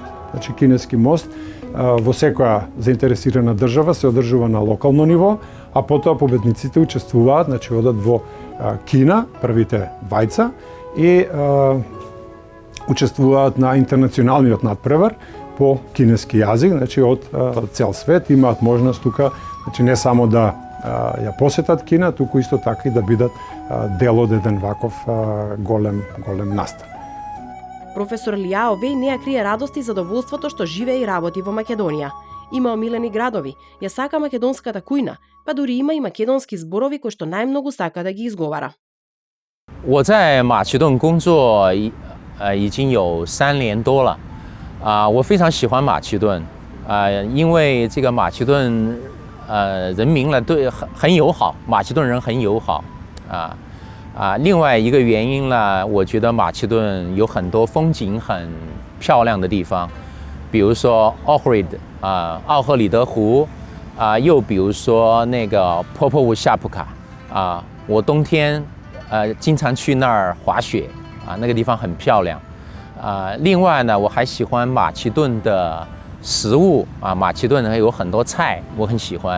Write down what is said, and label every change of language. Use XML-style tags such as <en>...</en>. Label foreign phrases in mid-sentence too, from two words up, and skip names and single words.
<mk>Значи, Кинески мост во секоја заинтересирана држава се одржува на локално ниво, а потоа победниците учествуваат, значи одат во Кина, првите двајца, и учествуваат на интернационалниот надпревар по кинески јазик, значи од цел свет имаат можност тука, значи не само да ја посетат Кина, туку исто така и да бидат дел од еден ваков голем настан. Професор Лијао Веј не ја крие радост и задоволството што живее и работи во Македонија. Има омилени градови, ја сака македонската кујна, па дури има и македонски зборови кои што најмногу сака да ги изговара.</mk> <zh>我在马其顿工作已经有3年多了，我非常喜欢马其顿，因为这个马其顿人民呢对很友好，马其顿人很友好，另外一个原因呢，我觉得马其顿有很多风景很漂亮的地方，比如说奥赫里德湖，又比如说那个波波乌夏普卡，我冬天经常去那儿滑雪，那个地方很漂亮，另外呢，我还喜欢马其顿的食物，马其顿有很多菜，我很喜欢。</zh>